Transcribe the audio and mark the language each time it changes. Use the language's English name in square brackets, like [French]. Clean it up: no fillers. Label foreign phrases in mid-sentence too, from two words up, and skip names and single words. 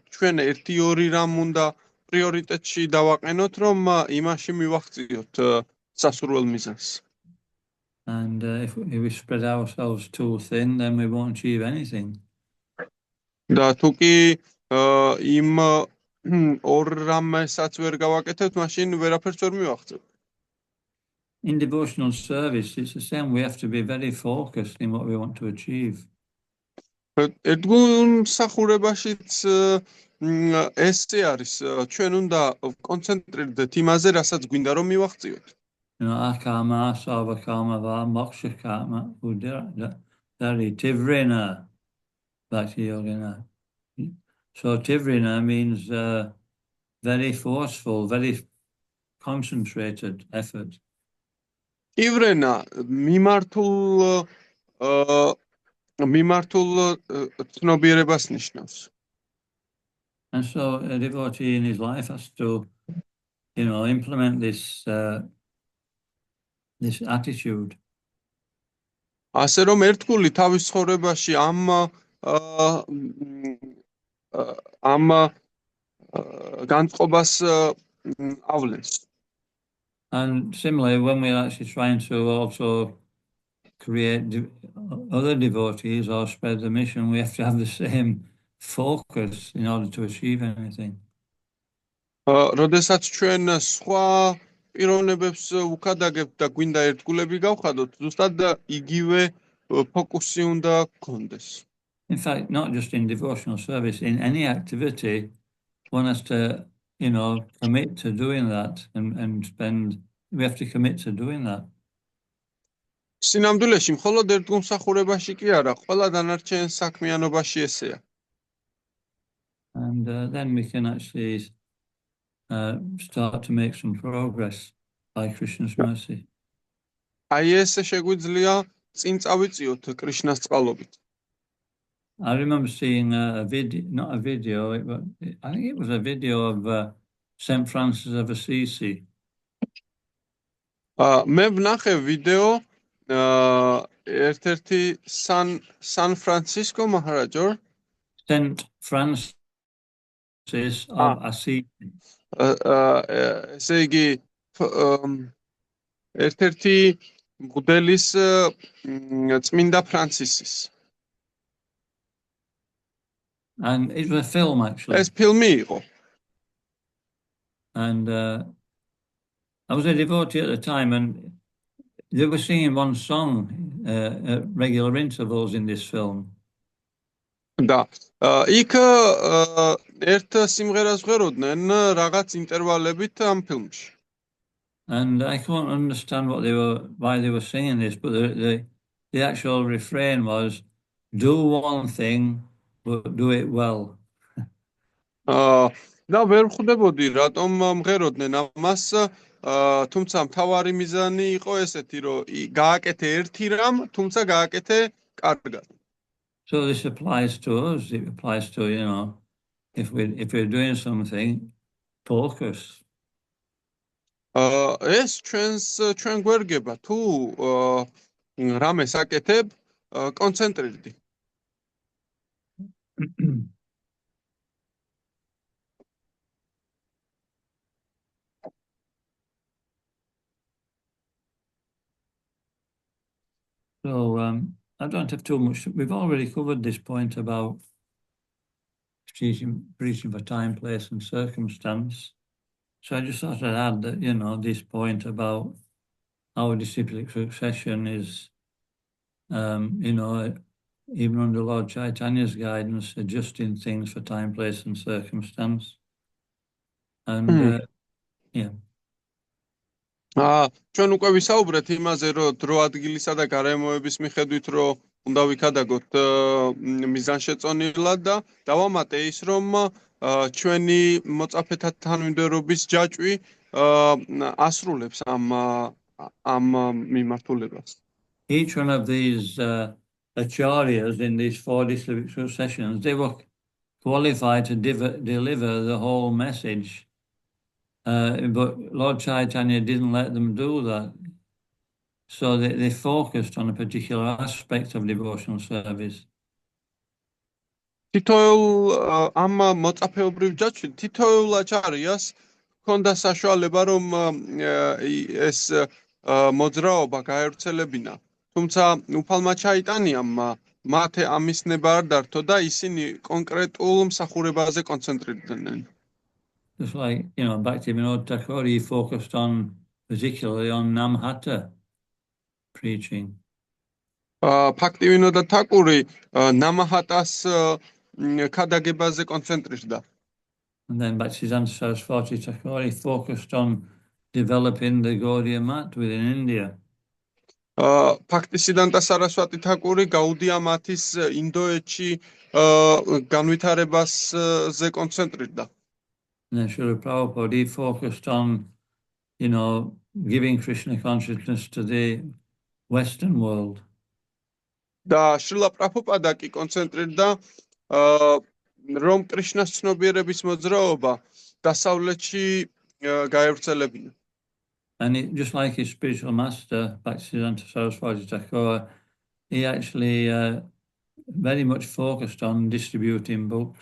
[Georgian] ჩვენ 1-2 რამ უნდა პრიორიტეტში დავაყენოთ, რომ იმაში მივახციოთ სასურველ მიზანს. [English] and if we spread ourselves too thin, then we won't achieve anything. [Georgian] და თუ კი იმ ორ რამესაც ვერ გავაკეთებთ, მაშინ ვერაფერს ვერ მივახცევთ. [English] In devotional service, it's the same. We have to be very focused in what we want to achieve. [Georgian] ერთგულ მსახურებაშიც ესე არის, ჩვენ უნდა კონცენტრირდეთ იმაზე, რასაც გვინდა რომ მივახციოთ. [English] You know, [Sanskrit] akama, sarvakama, va, moksha karma, udari, tivrina, bhakti yogina. [English] So tivrina means very forceful, very concentrated effort. [Georgian] ივრენა მიმართულ ცნობიერებას ნიშნავს. [English] And so a devotee in his life has to, you know, implement this this attitude. [Georgian] ასე რომ ერთგული თავის ცხოვრებაში ამ განწყობას ავლენს. [English] And similarly, when we're actually trying to also create other devotees or spread the mission, we have to have the same focus in order to achieve anything. [Georgian] როდესაც ჩვენ სხვა პიროვნებებს უქადაგებთ და გვინდა ერთგულები გავხადოთ, ზუსტად იგივე ფოკუსი უნდა გქონდეს. [English] In fact, not just in devotional service, in any activity, one has to, you know, commit to doing that and spend, we have to commit to doing that. [Georgian] სინამდვილეში მხოლოდ ერთგულ მსახურებაში კი არა, ყველა დანარჩენ საქმიანობაში ესეა. [English] And then we can actually start to make some progress by Krishna's mercy. [Georgian] აი ესე შეგვიძლია წინ წავიწიოთ კრიშნას წყალობით. [English] I remember seeing a video, not a video, I think it was a video of St. Francis of Assisi. [Georgian] მე ვნახე ვიდეო ერთ-ერთი San Francisco Maharaja. [English] St. Francis of Assisi. [Georgian] ესე იგი ერთ-ერთი მღვდლის წმინდა ფრანცისის. [English] And it was a film, actually. [Georgian] ეს ფილმი იყო. [English] And I was a devotee at the time, and they were singing one song at regular intervals in this film. [Georgian] და იქ ერთ სიმღერას ვღეროდნენ რაღაც ინტერვალებით ამ ფილმში. [English] And I couldn't understand why they were singing this, but the actual refrain was, do one thing, but do it well. [Georgian] და ვერ ხვდებოდი რატომ მღეროდნენ ამას, თუმცა მთავარი მიზანი იყო ესეთი, რომ გააკეთე ერთი რამ, თუმცა გააკეთე კარგად. [English] So this applies to us. It applies to, if we're doing something, focus. [Georgian] ეს ჩვენ გვერგება თუ რამეს აკეთებ, კონცენტრირდი. [English] So I don't have too much. We've already covered this point about preaching for time, place, and circumstance. So I just thought I'd add that, this point about our disciplic succession is, even under Lord Chaitanya's guidance, adjusting things for time, place, and circumstance. And yeah. [Georgian] ჩვენ უკვე ვისაუბრეთ იმაზე, რომ დრო ადგილისა და გარემოების მიხედვით რომ უნდა ვიქადაგოთ მიზანშეწონილად და დავამატე ის, რომ ჩვენი მოწაფეთა თანმიმდევრობის ჯაჭვი ასრულებს ამ მიმართულებას. [English] Each one of these acharyas in these 4 disciplic successions, they were qualified to deliver the whole message. But Lord Chaitanya didn't let them do that. So they focused on a particular aspect of devotional service. [Georgian] თითოეულ ამ მოწაფეობრივ ჯაჭვში თითოეულ აჩარიას ჰქონდა საშუალება რომ ეს მოძრაობა გაერთიანებინა. თუმცა უფალმა ჩაიტანიამ მათ ამის ნება არ დართო და ისინი კონკრეტულ მსახურებაზე კონცენტრირდნენ. [English] Just like, Bhaktivinoda Thakur, he focused particularly on Namhata preaching. [Georgian] Bhaktivinoda Thakur Namhatas ქადაგებაზე კონცენტრირდა. [English] And then Bhaktisiddhanta Saraswati Thakur, he focused on developing the Gaudiya Mat within India. [Georgian] Bhaktisiddhanta Saraswati Thakur Gaudiya Matis ინდოეთში განვითარებაზე კონცენტრირდა. [English] And then Srila Prabhupada, he focused on, giving Krishna consciousness to the Western world. [Georgian] და შრილა პრაბჰუპადა კი კონცენტრირდა რომ კრიშნას ცნობიერების მოძრაობა დასავლეთში გაევრცელებინა. [English] And just like his spiritual master, Bhaktisiddhanta Saraswati Thakur, he actually very much focused on distributing books.